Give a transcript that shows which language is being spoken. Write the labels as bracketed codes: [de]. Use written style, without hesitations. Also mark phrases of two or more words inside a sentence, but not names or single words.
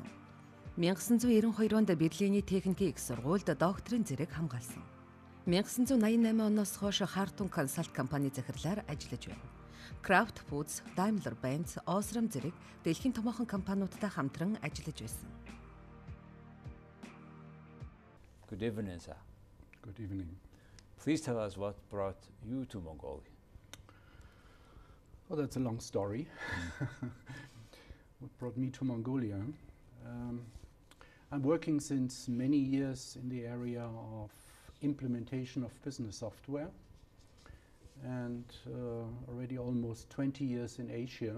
[mn] 1992 онд Берлиний техникийн их сургуульд докторийн зэрэг хамгаалсан. 1988 оноос хойш Hartung консалт компани захирлаар ажиллаж байна. Kraft Foods, Daimler-Benz, Osram зэрэг дэлхийн томоохон компаниудтай хамтран ажиллаж байсан. [en] Good evening, sir. Good evening. Please tell us what brought you to Mongolia. Well, that's a long story. What brought me to Mongolia? I'm working since many years in the area of implementation of business software and already almost 20 years in Asia.